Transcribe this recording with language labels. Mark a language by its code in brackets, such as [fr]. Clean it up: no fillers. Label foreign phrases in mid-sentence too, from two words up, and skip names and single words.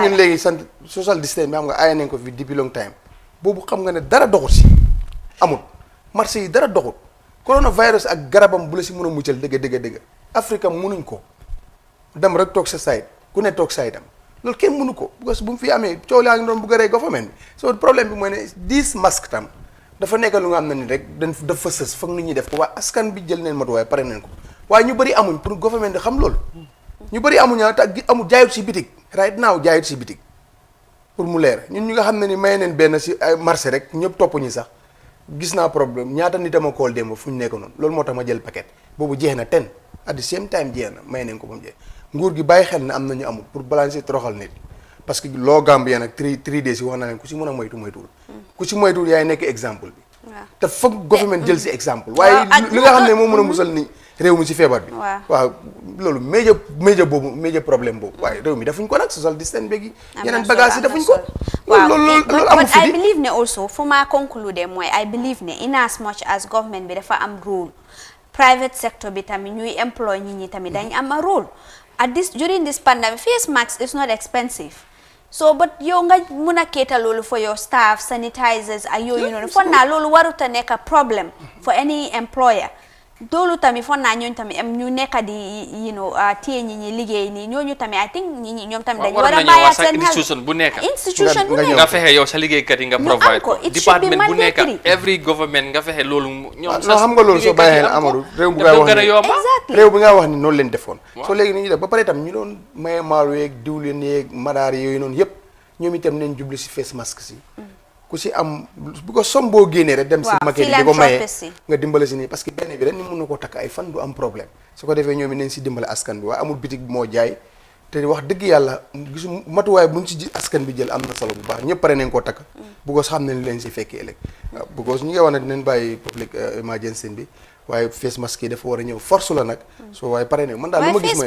[wo] ñun léegi sant social distance bi xam nga aaya nañ ko fi depuis [en] long time [wo] boobu xam nga ne dara doxut si amul marché yi dara doxut coronavirus ak garabam bu la si mën a muccal dëgg Afrique mënuñ ko dem rek toog sa side ku ne toog side am loolu kenn mënu ko [fr] parce que [wo] bu mu fi amee coow laa ngi doon bëgg a rey government bi so problème bi mooy ne 10 masque tam dafa nekk lu nga xam ne ni rek dafa sës foog nit ñi def ko waaye askan bi jël neen matuwaay pare neen ko waaye ñu bëri amuñ pour government di xam loolu ñu bëri amuñ te amul jaayut si bitig [en] right now [wo] jaayut si bitig pour mu leer ñun ñu nga xam ne ni may neen benn si ay marché rek ñëpp topp ñi sax gis naa problème ñaata nit ama kool démb fu ñu nekk noonu loolu moo tax ma jël paquet boobu jeex na 10 [en] at the same time [wo] jeex na may neen ko ba mu jeex nguur gi bàyyi xel ne am na ñu amul [fr] pour balancer [wo] toroxal nit [fr] parce que [wo] loo Gambien nag 3 days yi wax na leen ku si mën a moytuwul ku si moytuwul yaay nekk exemple bi te foog government jël si exemple waaye li nga xam ne moo mën a musal ni réew mi si feebar bi waaw loolu major problème boobu waaye réew mi defuñ ko nag [en] social distance [wo] beegi yeneen bagage yi defuñ ko loolu amul fi [en] I believe [wo] ne also fu ma conclude mooy [en] I believe [wo] ne [en] in as much as government [wo] bi dafa am [en] role private sector [wo] bi tamit ñuy employ nit ñi tamit dañ am [en] a role during this pandemic face mask is not expensive so but [wo] yow nga mun a cater loolu [en] for your staff sanitizers [wo] ak yooyu noonu foog naa loolu warut a nekk [en] problem for any employer [wo] loolu tamit foog naa ñooñu tamit ñu nekk di téye ñi ñi liggéey nii ñooñu tamit [en] I think [wo] ñi ñoom tamit dañu war a bàyyi seen institution bu nekk nga fexe yow sa liggéeykat yi nga provide ko department bu nekk [en] every government [wo] nga fexe loolu ñoom xam nga loolu soo bàyyee xel Amadou réew bi nga wax ni noonu leen defoon soo léegi ni ñuy def ba pare itam ñu doon maye maalo yeeg diwlin yeeg madaar yooyu noonu yëpp ñoom itam nañ jubli si [en] face mask [wo] si ku si am bu ko som boo génnee rek dem si maquette di ko maye nga dimbale si nii parce que benn bi rek ni mën na ko takk ay fan du am problème su ko defee ñoom it nañ si dimbale askan bi waaye amul bitig moo jaay te wax dëgg yàlla gisu matuwaay buñ si askan bi jël am na solo bu baax ñëpp pare nañ koo takk bu ko xam ne ni leen si fekkee ëllëg waaw bu ko ñu ngi wax ne dinañ bàyyi [en] public emergency [wo] bi waaye [en] face mask [wo] yi dafa war a ñëw force la nag soo waaye pare nañ man daal lu ma gis mooy